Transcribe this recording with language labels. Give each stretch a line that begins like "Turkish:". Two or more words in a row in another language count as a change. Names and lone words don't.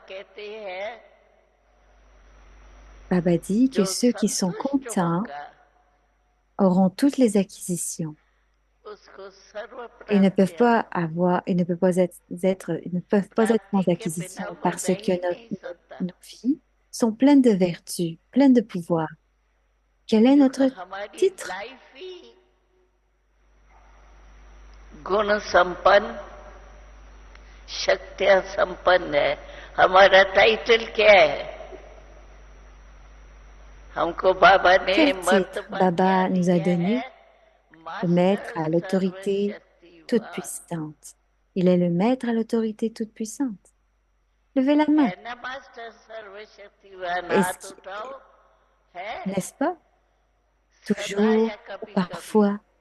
French: Baba dit que ceux qui sont contents auront toutes les acquisitions. Ils ne peuvent pas avoir, ils ne peuvent pas être sans acquisition parce que nos vies sont pleines de vertus, pleines de pouvoir. Quel est notre titre?
Hindi: गुण संपन्न शक्तियां संपन्न है। हमारा टाइटल क्या है? हमको बाबा ने
French: Quel titre Baba nous a donné? Le maître à l'autorité toute puissante. Il est le maître à l'autorité toute puissante. Levez la main. N'est-ce pas? Toujours ou parfois.